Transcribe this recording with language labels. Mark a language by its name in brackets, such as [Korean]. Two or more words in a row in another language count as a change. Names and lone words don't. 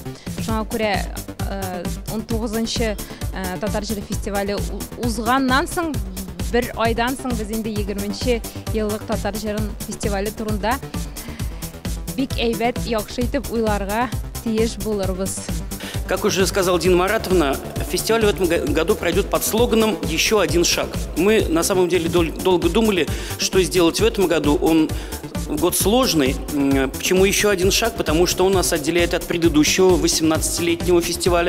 [Tatar] Шуңа күрә 19-нчы Татар җыры фестивале узганнан соң, бер айдан соң без инде 20-нчы еллык Татар җыры фестивале турында бик әйбәт, яхшы итеп уйларга тиеш булырбыз. [Russian] Как уже сказала Дина Маратовна, фестиваль в этом году пройдет под слоганом «Еще один шаг». Мы на самом деле долго думали, что сделать в этом году. Он год сложный. Почему еще один шаг? Потому что он нас отделяет от предыдущего 18-летнего фестиваля.